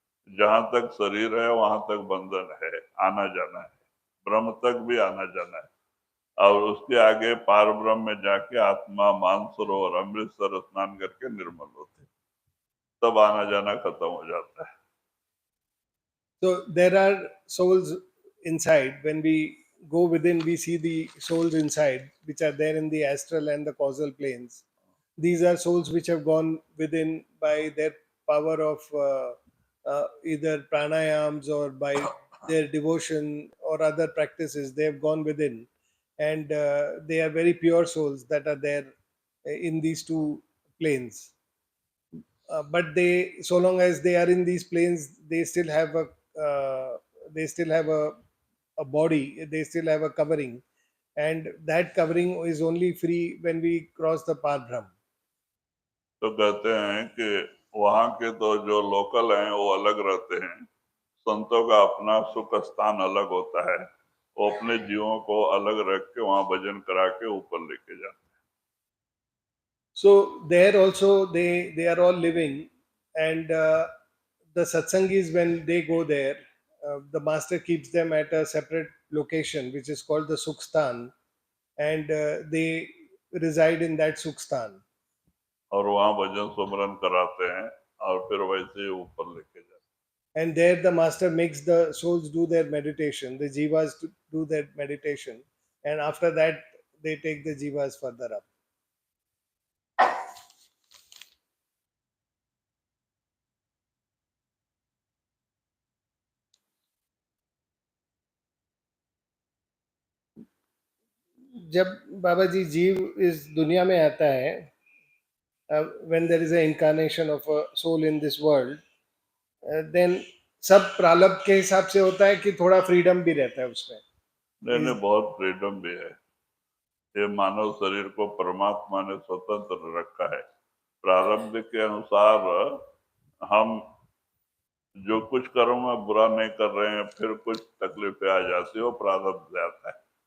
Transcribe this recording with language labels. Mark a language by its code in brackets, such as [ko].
[hi] जहां तक शरीर है वहां तक बंधन है, आना जाना है. ब्रह्म तक भी आना जाना है और उसके आगे पार ब्रह्म में जाके आत्मा मानसरोवर अमृतसर स्नान करके निर्मल होते, तब आना जाना खत्म हो जाता है. [en] So there are souls inside. When we go within, we see the souls inside, which are there in the astral and the causal planes. These are souls which have gone within by their power of either pranayams or by their devotion or other practices. They have gone within, and they are very pure souls that are there in these two planes. But they, so long as they are in these planes, they still have a they still have a body, they still have a covering, and that covering is only free when we cross the parbrahm. [hi] तो कहते हैं कि वहाँ के तो जो local हैं वो अलग रहते हैं, संतों का अपना सुख स्थान अलग होता है, वो अपने जीवों को अलग रख के वहाँ भजन करा के ऊपर लेके जाते हैं. [en] So there also they are all living, and the satsangis, when they go there, the master keeps them at a separate location which is called the sukhstan, and they reside in that sukhstan. [hi] और वहाँ भजन सुमरन कराते हैं और फिर वैसे ही ऊपर लेके जाते हैं. [en] And there the master makes the souls do their meditation, the jivas to do their meditation, and after that they take the jivas further up. [hi] जब बाबा जी जीव इस दुनिया में आता है, [en] when there is an incarnation of a soul in this world, then [hi] सब प्रारब्ध के हिसाब से होता है कि थोड़ा फ्रीडम भी रहता है उसमें? नहीं, बहुत फ्रीडम भी है। ये मानव शरीर को परमात्मा ने स्वतंत्र रखा है। प्रारब्ध के अनुसार हम जो कुछ कर्म में बुरा नहीं कर रहे हैं, फिर कुछ तकलीफें आ जाती है, वो प्रारब्ध से आता है।